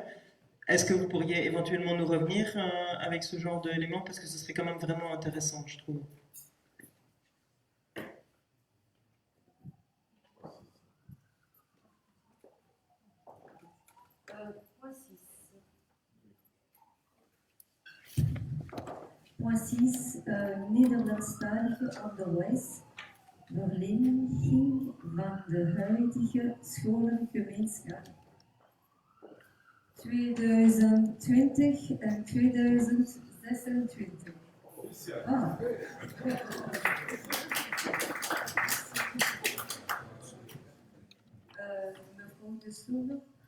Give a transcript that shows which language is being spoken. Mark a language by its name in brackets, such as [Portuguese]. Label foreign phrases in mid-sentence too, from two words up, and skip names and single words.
[French] Est-ce que vous pourriez éventuellement nous revenir avec ce genre d'éléments, parce que ce serait quand même vraiment intéressant, je trouve. Point 6, [Dutch] Nederlandstalige onderwijs, verlening van de huidige scholengemeenschap 2020 en 2026. Ah. Mevrouw de Soele.